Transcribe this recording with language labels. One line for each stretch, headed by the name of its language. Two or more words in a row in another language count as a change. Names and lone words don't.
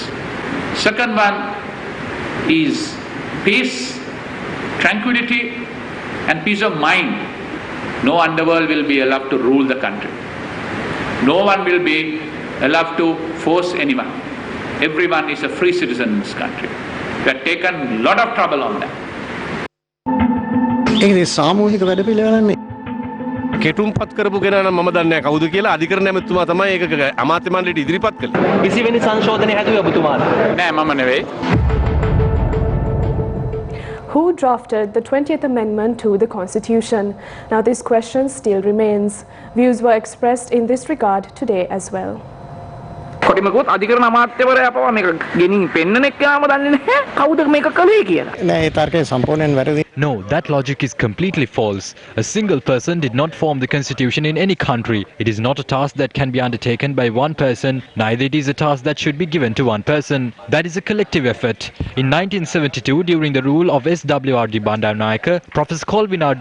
English: Second one is peace, tranquility and peace of mind. No underworld will be allowed to rule the country. No one will be allowed to force anyone. Everyone is a free citizen in this country. We have taken a lot of trouble on that.
Sinhala: කෙටුම්පත් කරපු කෙනා නම් මම දන්නේ නැහැ කවුද කියලා අධිකරණ ඇමතුමා තමයි ඒක අමාත්‍ය මණ්ඩලයට ඉදිරිපත් කළේ. කිසිවෙනි සංශෝධනය හැදුවේ ඔබතුමාද? නෑ මම නෙවෙයි.
English: Who drafted the 20th Amendment to the Constitution? Now this question still remains. Views were expressed in this regard today as well.
Sinhala: කොටිමකුත් අධිකරණ අමාත්‍යවරයා පවා මේක ගෙනින් පෙන්නන එක්කම දන්නේ නැහැ කවුද මේක කළේ කියලා. නෑ ඒ තර්කය සම්පූර්ණයෙන් වැරදි.
English: No, that logic is completely false. A single person did not form the constitution in any country. It is not a task that can be undertaken by one person, neither it is a task that should be given to one person. That is a collective effort. In 1972, during the rule of SWRD Bandaranaike, Professor Colvin R.